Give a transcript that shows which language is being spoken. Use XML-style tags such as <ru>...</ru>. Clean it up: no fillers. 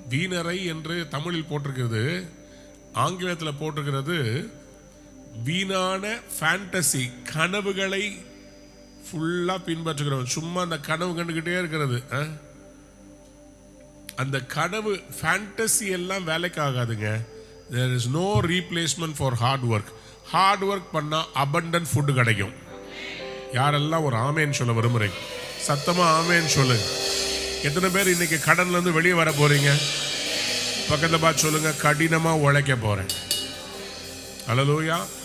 <ta>வீணரை என்று தமிழில் போட்டிருக்கிறது, ஆங்கிலத்தில் போட்டிருக்கிறது வீணான ஃபேண்டசி, கனவுகளை ஃபுல்லா பின்பற்றுகிறவன். சும்மா அந்த கனவு கண்டுகிட்டே இருக்கிறது. அந்த கனவு ஃபேண்டசி எல்லாம் வேலைக்கு ஆகாதுங்க.</ta> <en>there is no replacement for hard work.</en> <ta>Hard work பண்ணா</ta> <en>abundant food</en> <ta>கிடைக்கும். யாரெல்லாம் ஒரு ஆமேன்னு சொல்ல விரும்புறீங்க? சத்தமா ஆமேன்னு சொல்லுங்க. எத்தனை பேர் இன்னைக்கு கடன்ல இருந்து வெளியே வர போறீங்க? பக்கத்துல பார்த்து சொல்லுங்க, கடினமா உழைக்க போறேன். அல்லேலூயா.</ta>